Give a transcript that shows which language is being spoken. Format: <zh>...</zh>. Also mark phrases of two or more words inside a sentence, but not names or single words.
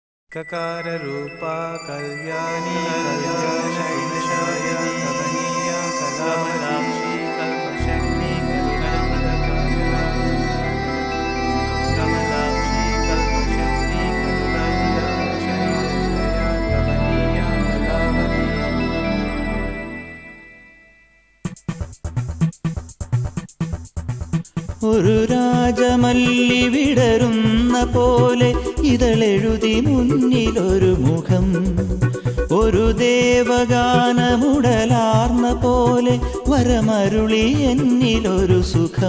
<sa>ककाररूपा कल्याणी कल्याणशैलशायिनी कमनीया कलामलाक्षी कल्पशक्ति करुणामृतकाजला कमलाक्षी कल्पशक्ति करुणामृतकाजला कमनीया कलावती</sa> <ml>ഒരു രാജമല്ലി വിടരുന്ന പോലെ ഇതളെഴുതി മുന്നിലൊരു മുഖം, ഒരു ദേവഗാനമുടലാർന്ന പോലെ വരമരുളി എന്നിലൊരു സുഖം.</ml>